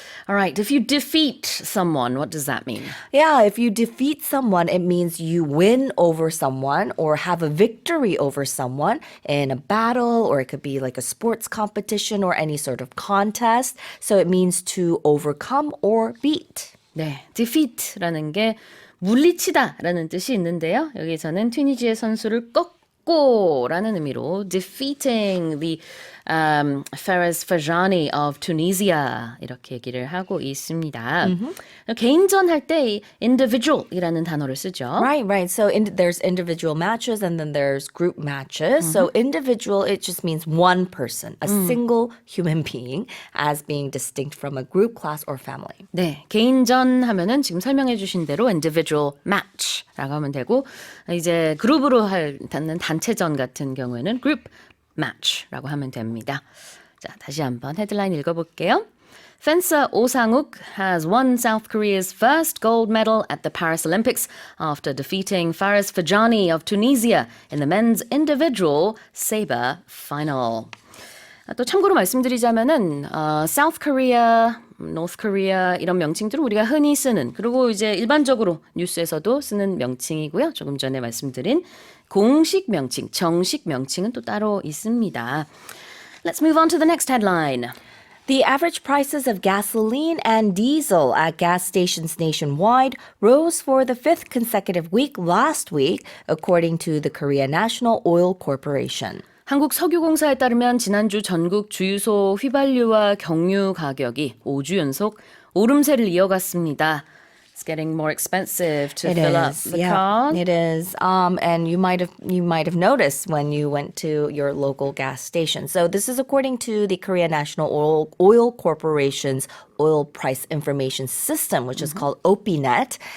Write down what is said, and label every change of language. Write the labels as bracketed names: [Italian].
[English] All right, if you defeat someone, what does that mean? Yeah, if you defeat someone, it means you win over someone or have a victory over someone in a battle, or it could be like a sports competition or any sort of contest. So it means to overcome or beat. [Korean] 네, defeat라는 게 물리치다라는 뜻이 있는데요. 여기서는 튀니지의 선수를 꺾고라는 의미로 [English] defeating the Faris Ferjani of Tunisia [Korean] 이렇게 얘기를 하고 있습니다. 개인전 할 때 individual이라는 단어를 쓰죠. [English] Right. So there's individual matches and then there's group matches. So individual, it just means one person, a single human being, as being distinct from a group, class, or family. [Korean] 네, 개인전 하면은 지금 설명해 주신 대로 individual match라고 하면 되고 이제 그룹으로 하는 단체전 같은 경우에는 group match라고 하면 됩니다. 자, 다시 한번 헤드라인 읽어볼게요. [English] Fencer Oh Sang-uk has won South Korea's first gold medal at the Paris Olympics after defeating Faris Ferjani of Tunisia in the men's individual saber final. [Korean] 또 참고로 말씀드리자면은 South Korea, North Korea 이런 명칭들은 우리가 흔히 쓰는 그리고 이제 일반적으로 뉴스에서도 쓰는 명칭이고요. 조금 전에 말씀드린 공식 명칭, 정식 명칭은 또 따로 있습니다. [English] Let's move on to the next headline. The average prices of gasoline and diesel at gas stations nationwide rose for the 5th consecutive week last week, according to the Korea National Oil Corporation. [Korean] 한국석유공사에 따르면 지난주 전국 주유소 휘발유와 경유 가격이 5주 연속 오름세를 이어갔습니다. [English] It's getting more expensive to fill up the car. It is. And you might have noticed when you went to your local gas station. So this is according to the Korea National Oil Corporation's Oil Price Information System, which is called OPINET.